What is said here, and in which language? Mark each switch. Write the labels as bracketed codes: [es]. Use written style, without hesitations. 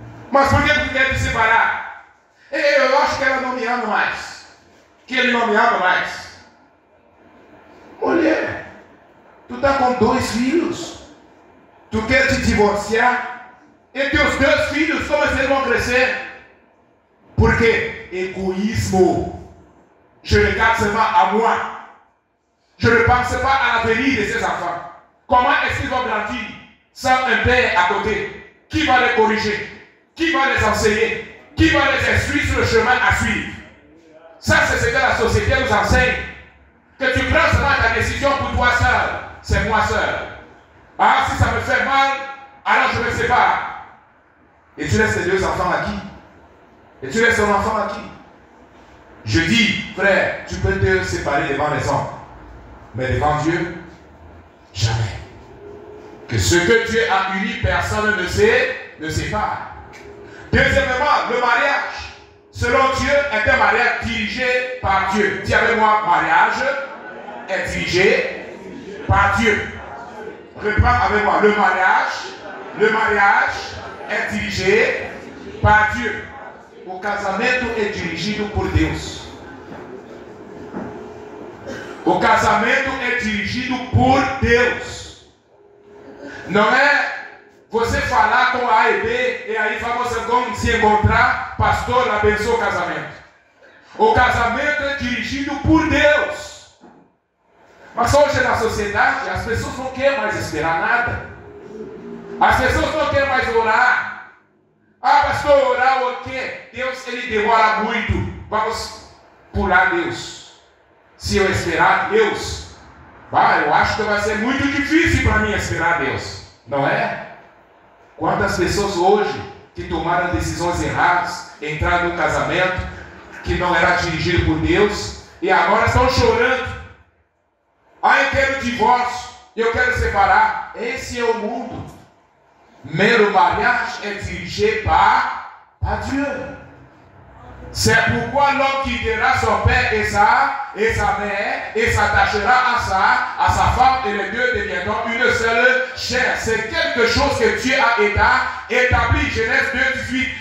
[pt] Mas por que tu quer te separar? Eu acho que ela não me ama mais. Que ele não me ama mais. Mulher, tu está com 2 filhos. Tu quer te divorciar? E teus 2 filhos, como eles vão crescer? Por quê? [fr] Égoïsme. Je regarde seulement à moi. Je ne pense pas à l'avenir de ces enfants. Comment est-ce qu'ils vont grandir sans un père à côté? Qui va les corriger? Qui va les enseigner? Qui va les instruire sur le chemin à suivre? Ça, c'est ce que la société nous enseigne. Que tu prends seulement ta décision pour toi seul. C'est moi seul. Ah, si ça me fait mal, alors je me sépare. Et tu laisses tes 2 enfants à qui? Et tu laisses ton enfant à qui? Je dis, frère, tu peux te séparer devant les hommes. Mais devant Dieu, jamais. Que ce que Dieu a uni, personne ne sépare. Deuxièmement, le mariage, selon Dieu, est un mariage dirigé par Dieu. Dis avec moi, mariage est dirigé par Dieu. Reprends avec moi, le mariage est dirigé par Dieu. [pt] O casamento é dirigido por Deus. O casamento é dirigido por Deus. Não é você falar com A e B e aí vamos se encontrar, pastor, abençoa o casamento. O casamento é dirigido por Deus. Mas hoje na sociedade as pessoas não querem mais esperar nada. As pessoas não querem mais orar. Ah, pastor, orar o quê? Deus, ele demora muito. Vamos pular Deus. Se eu esperar Deus, eu acho que vai ser muito difícil para mim esperar Deus. Não é? Quantas pessoas hoje que tomaram decisões erradas, entraram num casamento que não era dirigido por Deus e agora estão chorando. Ah, eu quero divórcio, eu quero separar. Esse é o mundo. [fr] Mais le mariage est dirigé par Dieu. C'est pourquoi l'homme quittera son père et sa mère et s'attachera à sa femme et les 2 deviendront une seule chair. C'est quelque chose que Dieu a établi. Genèse 2:18.